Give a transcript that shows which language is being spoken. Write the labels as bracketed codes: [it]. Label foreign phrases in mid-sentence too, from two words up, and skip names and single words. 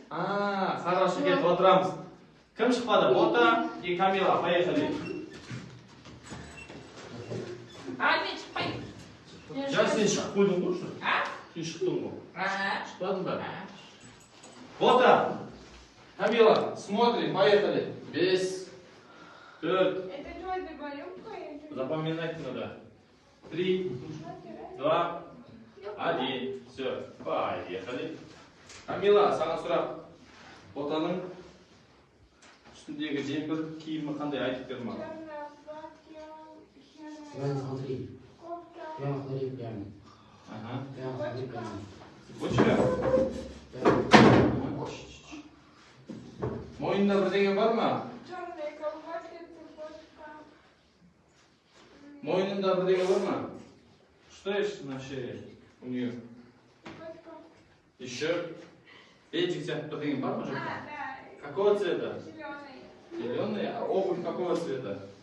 [kk] Хорошо, кетіп отырамыз. Кім шықпады? [ru] Бота и Камила, поехали. [kk] Мен шықпай. Сен шығып қойдың ғой уже? Сен шықтың ғой? Шықпадың ба? Бота, Камила, [ru] смотрим, поехали. 5, 4. Это что, договорюка? Запоминать надо. 3, 2, 1. Все, поехали. [kk] Камила, саған сұрақ. Ботаның үстіндегі жемпір киімі қандай, айтып бер маған. [ru] Черное платье, Прямо смотри. кофта. Прямо смотри, прямо. Ага. Прямо смотри, прямо. Вот сюда. [kk] Мойнында бірдеңе бар ма? [ru] Черные колготки, цепочка. [kk] Мойнында бірдеңе бар ма? [ru] Что есть на шее у нее? Цепочка. Еще. [kk] Педик сияқты бірдеңе бар ма? [ru] Да. Какого цвета? Зеленый. Зеленый? А обувь какого цвета?